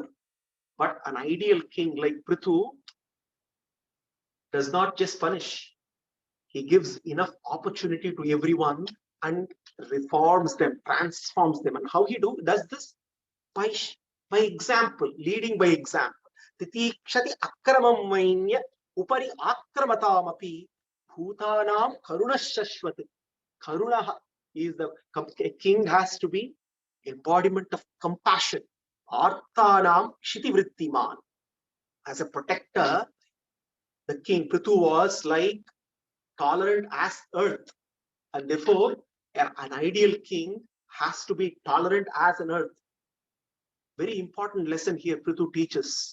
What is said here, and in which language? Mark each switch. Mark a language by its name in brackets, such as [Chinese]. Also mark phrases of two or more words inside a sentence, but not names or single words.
[English] But an ideal king like Prithu does not just punish. He gives enough opportunity to everyone and reforms them, transforms them. And how he does this? By example, leading by example. [Sanskrit] Titikshati akramam vainya upari akramatamapi bhutanam karunashashvat. [English] Karuna is a king has to be embodiment of compassion. [Sanskrit] Arthanam kshiti-vrittiman. [English] As a protector, the king Prithu was like tolerant as earth, and therefore an ideal king has to be tolerant as an earth. Very important lesson here Prithu teaches.